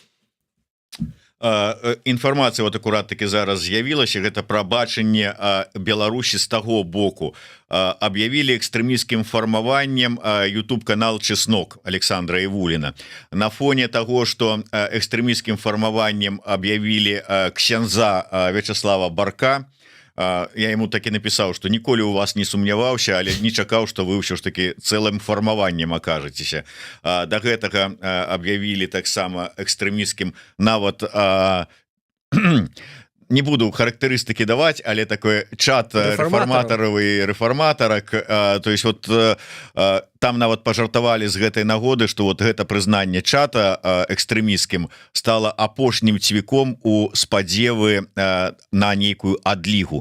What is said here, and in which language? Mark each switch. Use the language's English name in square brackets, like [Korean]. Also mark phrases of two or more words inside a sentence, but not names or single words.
[Belarusian] Інфармацыя вот акурат таки зараз з'явілася, гэта пра бачанне Беларусі з таго боку. Аб'явілі экстрэмісцкім фармаваннем YouTube-канал «Чеснок» Александра Івуліна. На фоне таго, што экстрэмісцкім фармаваннем аб'явілі ксяндза Вячеслава Барка, [Russian] я ему таки написал, что [Belarusian] ніколі у вас не сумняваўся, але не чакаў, что вы ўсё ж таки цэлым фармаваннем акажецеся. Да гэтага аб'явілі таксама экстрэмісцкім нават не буду характарыстыкі даваць, але такой чат рэфарматараў і рэфарматарак, [Russian] то есть [Belarusian] вот там нават пажартавалі з гэтай нагоды, што вот гэта прызнанне чата экстрэмісцкім стала апошнім цвіком у спадзевы на нейкую адлігу.